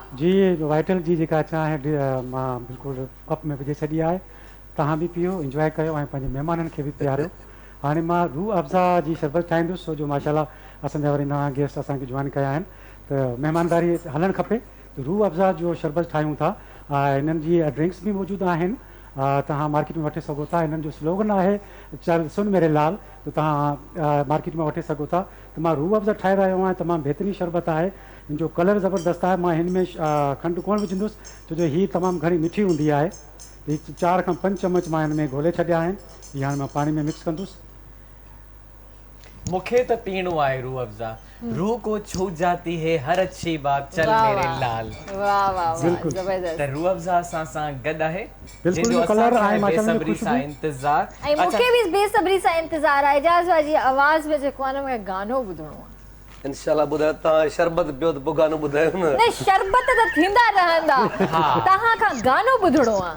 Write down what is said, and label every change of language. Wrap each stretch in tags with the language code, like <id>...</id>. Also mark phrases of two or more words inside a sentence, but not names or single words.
<sd>जी, वाइटल जी जेका चांहि मां बिल्कुलु कप में विझी छॾी आहे, तव्हां बि पीओ, इंजॉय कयो ऐं पंहिंजे महिमाननि खे बि पीआरियो। हाणे मां रूह अफ़ज़ा जी शरबत ठाहींदुसि, छो जो माशाल्लाह असांजा वरी नवां गेस्ट असांखे जॉइन कया आहिनि, त महिमानदारी हलणु खपे। त रूह अफ़ज़ा जो शरबत ठाहियूं था, हिननि जी ड्रिंक्स बि मौजूदु आहिनि, तव्हां मार्केट में वठी सघो था। हिननि जो स्लोगन आहे</sd> <hi>चल सुन मेरे लाल,</hi> <sd>त तव्हां मार्केट में वठी सघो था। त मां रूह अफ़ज़ा ठाहे रहियो आहियां, तमामु बहितरीनु शरबत आहे, हिन जो कलर ज़बरदस्त आहे। मां हिन में खंडु कोन विझंदुसि, छो जो हीअ तमामु घणी मिठी हूंदी आहे। 4 खां 5 चम्मच मां हिन में घोले छॾिया आहिनि, हीअ हाणे मां पाणी में मिक्स कंदुसि। मूंखे त पीणो आहे रूह अफ़ज़ा,</sd> <hi>रूह को छू जाती है हर अच्छी बात, चल मेरे लाल।</hi> <sd>वाह वाह ज़बरदस्त। त रूह अफ़ज़ा असां सां गॾु आहे, बिल्कुलु कलर आहे माशाल्लाह, बेसब्री सां इंतज़ार। ऐं मूंखे बि बेसब्री सां इंतज़ार आहे, एजाज़ जी आवाज़ में जेको आहे न मूंखे गानो ॿुधणो आहे। इंशाल्लाह ॿुधायो तव्हां शरबत पियो त पोइ गानो ॿुधायो न न शरबत त थींदा रहंदा तव्हां खां गानो ॿुधणो आहे</sd>